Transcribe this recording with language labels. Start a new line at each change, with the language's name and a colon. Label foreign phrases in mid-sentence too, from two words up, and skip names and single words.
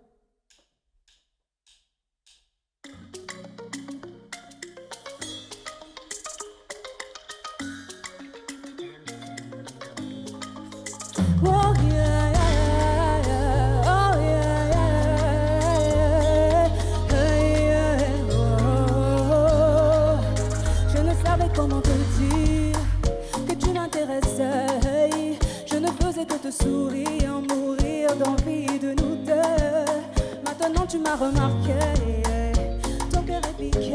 English: Oh yeah, yeah, yeah. Oh yeah, yeah, yeah. Hey, yeah. Oh.
French: Je ne savais comment te dire que tu m'intéressais. Hey. Je ne faisais que te sourire, mourir d'envie de nous deux. Maintenant tu m'as remarqué, ton cœur est piqué.